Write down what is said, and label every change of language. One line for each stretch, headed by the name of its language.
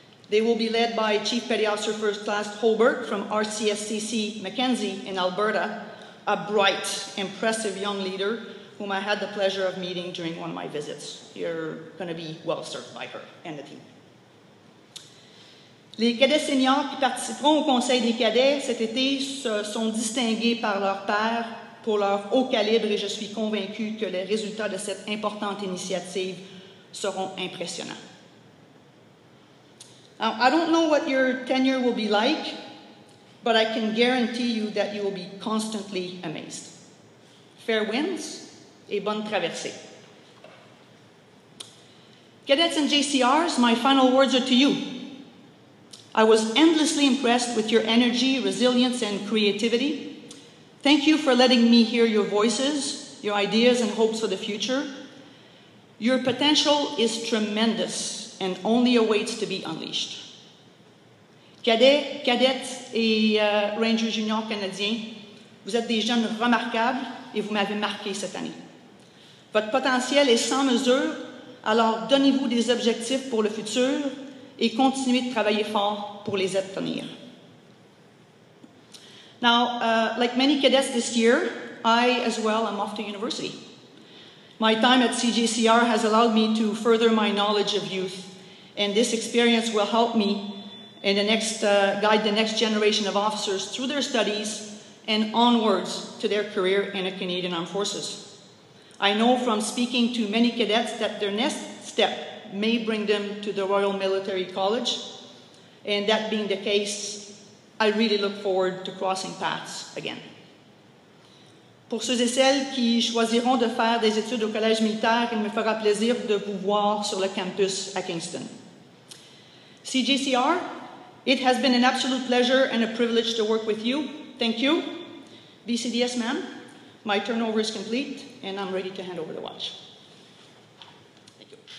English: They will be led by Chief Petty Officer First Class Holberg from RCSCC Mackenzie in Alberta, a bright, impressive young leader whom I had the pleasure of meeting during one of my visits. You're going to be well served by her and the team.
French: Les cadets seniors qui participeront au Conseil des cadets cet été se sont distingués par leurs pairs pour leur haut calibre et je suis convaincue que les résultats de cette importante initiative seront impressionnants.
English: Now, I don't know what your tenure will be like, but I can guarantee you that you will be constantly amazed. Fair winds
French: et bonne traversée.
English: Cadets and JCRs, my final words are to you. I was endlessly impressed with your energy, resilience, and creativity. Thank you for letting me hear your voices, your ideas and hopes for the future. Your potential is tremendous and only awaits to be unleashed.
French: Cadets et Rangers juniors canadiens, vous êtes des jeunes remarquables et vous m'avez marqué cette année. Votre potentiel est sans mesure, alors donnez-vous des objectifs pour le futur et continuez de travailler fort pour les obtenir.
English: Now, like many cadets this year, I as well am off to university. My time at CJCR has allowed me to further my knowledge of youth, and this experience will help me and guide the next generation of officers through their studies and onwards to their career in the Canadian Armed Forces. I know from speaking to many cadets that their next step may bring them to the Royal Military College, and that being the case, I really look forward to crossing paths again.
French: Pour ceux et celles qui choisiront de faire des études au Collège militaire, il me fera plaisir de vous voir sur le campus à Kingston.
English: CJCR, it has been an absolute pleasure and a privilege to work with you. Thank you. BCDS, ma'am, my turnover is complete, and I'm ready to hand over the watch. Thank you.